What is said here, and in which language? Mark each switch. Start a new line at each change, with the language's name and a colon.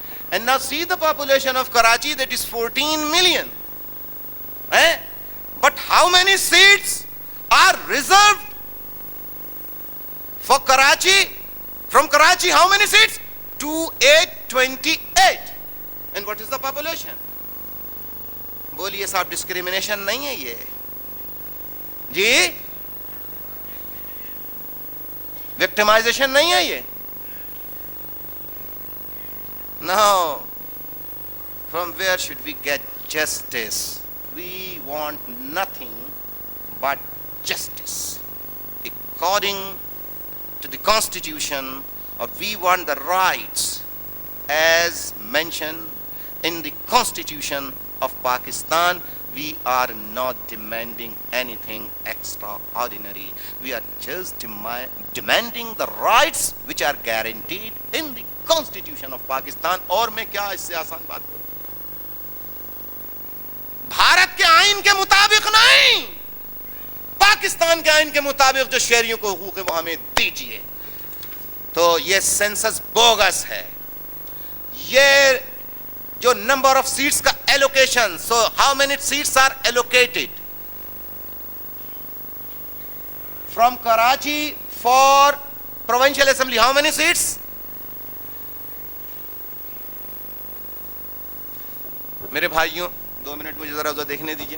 English: And now see the population of Karachi, that is 14 million. But how many seats are reserved for Karachi? From Karachi, how many seats? 2828. And what is the population?
Urdu: بولیے صاحب, discrimination نہیں ہے یہ جی, victimization نہیں ہے یہ.
English: Now, from where should we get justice? We want nothing but justice. According to the Constitution, or we want the rights as mentioned in the Constitution of Pakistan. We are not demanding anything extraordinary. We are just demanding the rights which are guaranteed in the Constitution of Pakistan.
Urdu: اور میں کیا اس سے آسان بات کروں؟ بھارت کے آئین کے مطابق نہیں, پاکستان کے آئین کے مطابق جو شہریوں کو حقوق وہ ہمیں دیجیے. تو یہ سینسس بوگس ہے. یہ جو نمبر آف سیٹس کا allocation,
English: So how many seats are allocated from Karachi for provincial assembly, how many seats?
Urdu: میرے بھائیوں 2 منٹ مجھے ذرا دیکھنے دیجیے.